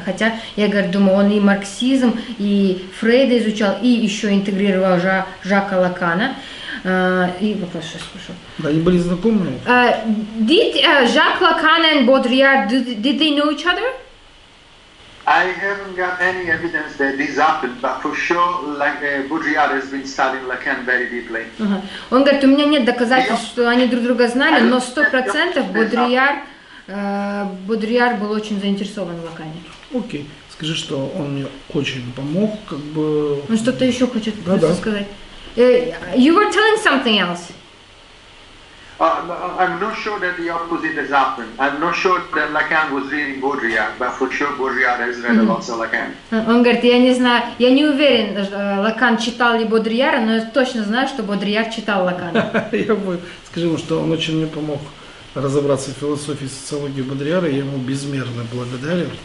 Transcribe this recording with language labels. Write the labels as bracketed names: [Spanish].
[Russian] Хотя, я думаю, он и марксизм, и Фрейда изучал, и еще интегрировал Жака Лакана. И вопрос сейчас спрошу. Да, они были знакомы? [English] Did Jacques Lacan and Baudrillard, did they know each other? I haven't got any evidence that this happened, but for sure, Baudrillard has been studying Lacan very deeply. [Russian] Он говорит, у меня нет доказательств, что они друг друга знали, но 100% Бодрийяр был очень заинтересован в Лакане. Окей. Скажи, что он мне очень помог, Он что-то еще хочет сказать. [English] You were telling something else. I'm not sure that the opposite has happened. I'm not sure that Lacan was reading Baudrillard, but for sure Baudrillard has read a lot of Lacan. [Russian] Он говорит, я не знаю, я не уверен, Лакан читал ли Бодрийяра, но я точно знаю, что Бодрийяр читал Лакана. Скажи ему, что он очень мне помог разобраться в философии и социологии Бодрийяра, я ему безмерно благодарен.